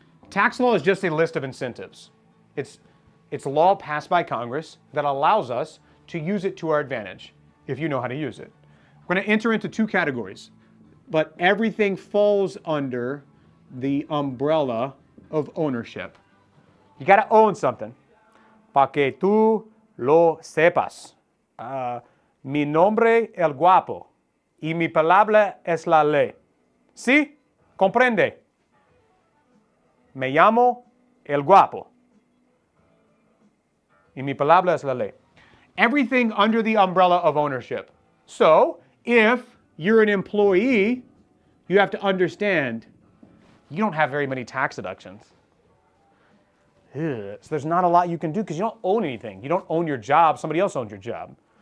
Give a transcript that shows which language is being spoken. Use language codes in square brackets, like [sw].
[en] Tax law is just a list of incentives. It's a law passed by Congress that allows us to use it to our advantage, if you know how to use it. We're going to enter into two categories, but everything falls under the umbrella of ownership. You got to own something. [es] Pa que tú lo sepas. Mi nombre el guapo y mi palabra es la ley. ¿Sí? ¿Comprende? Me llamo el guapo y mi palabra es la ley. [en] Everything under the umbrella of ownership. So, if you're an employee, you have to understand you don't have very many tax deductions. So there's not a lot you can do because you don't own anything. You don't own your job. Somebody else owns your job.